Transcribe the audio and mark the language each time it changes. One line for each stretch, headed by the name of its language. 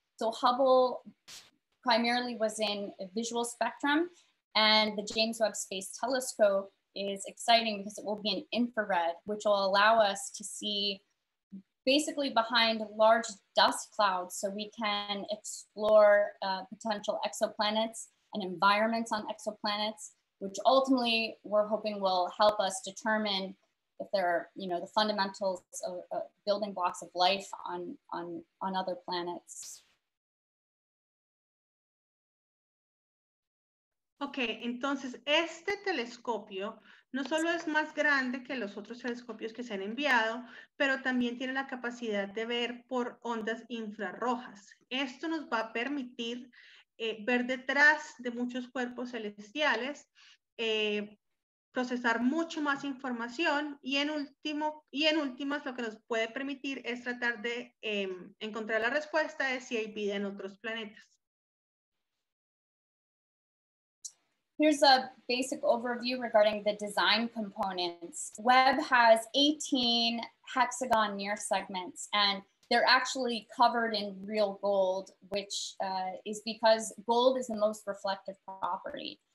English: So Hubble primarily was in a visual spectrum, and the James Webb Space Telescope is exciting because it will be in infrared, which will allow us to see basically behind large dust clouds, so we can explore potential exoplanets and environments on exoplanets, which ultimately we're hoping will help us determine if there are, the fundamentals of building blocks of life on other planets.
Spanish: Ok, entonces este telescopio no solo es más grande que los otros telescopios que se han enviado, pero también tiene la capacidad de ver por ondas infrarrojas. Esto nos va a permitir ver detrás de muchos cuerpos celestiales, procesar mucho más información y en últimas lo que nos puede permitir es tratar de encontrar la respuesta de si hay vida en otros planetas.
English: Here's a basic overview regarding the design components. Webb has 18 hexagon near segments, and they're actually covered in real gold, which is because gold is the most reflective property.